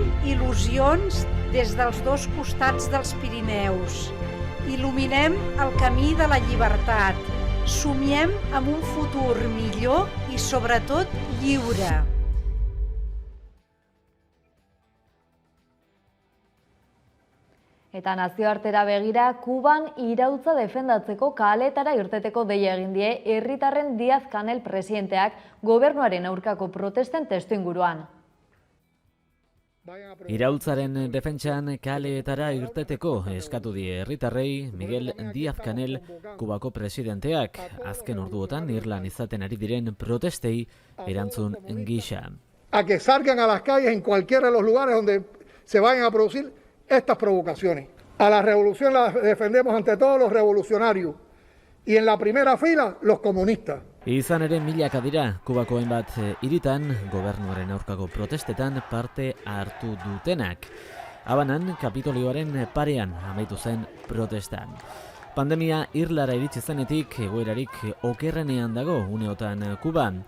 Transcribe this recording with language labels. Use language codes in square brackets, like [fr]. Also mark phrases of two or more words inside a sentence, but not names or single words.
[ca] il·lusions des dels dos costats dels Pirineus. Il·luminem el camí de la llibertat. Somiem amb un futur millor i, sobretot, lliure. [eu] Eta nazioartera begira, Kuban iraultza defendatzeko kaletara irteteko deia egin die herritarren Díaz-Canel presidenteak gobernuaren aurkako protesten testuinguruan. Iraultzaren defentsan kaleetara irteteko eskatu die herritarrei Miguel Díaz-Canel Kubako presidenteak azken orduotan Irlan izaten ari diren protestei erantzun gisa. [es] A que salgan a las calles en cualquiera de los lugares donde se vayan a producir estas provocaciones. A la revolución la defendemos ante todos los revolucionarios y en la primera fila los comunistas. [eu] Izan ere milaka dira Kubako hainbat hiritan gobernuaren aurkako protestetan parte hartu dutenak. Habanan Kapitolioaren parean amaitu zen protestan. Pandemia Irlara iritsi zenetik egoerarik okerrenean dago uneotan Kuban.